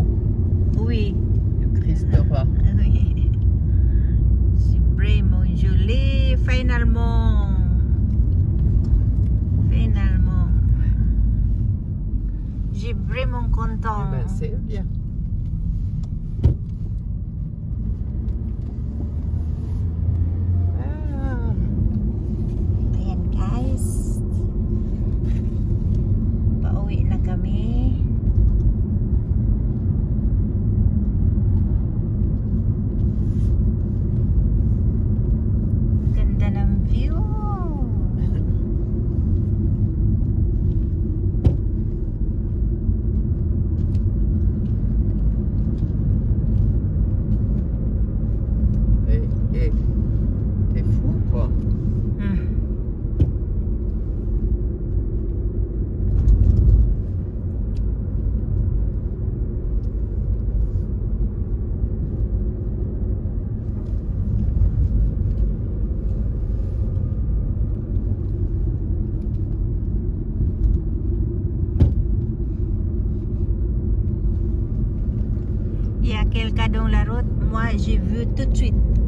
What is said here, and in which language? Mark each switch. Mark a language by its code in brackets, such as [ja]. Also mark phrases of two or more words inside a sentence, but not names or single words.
[fr] Oui. le Christ roi. Oui. C'est vraiment joli. Finalement. J'ai vraiment content. Eh ben, c'est bien. Ah. [tl] Ayan guys. Pauwi na kami. Ganda ng view. [fr] T'es fou quoi. Il y a quelqu'un dans la route, moi j'ai vu tout de suite.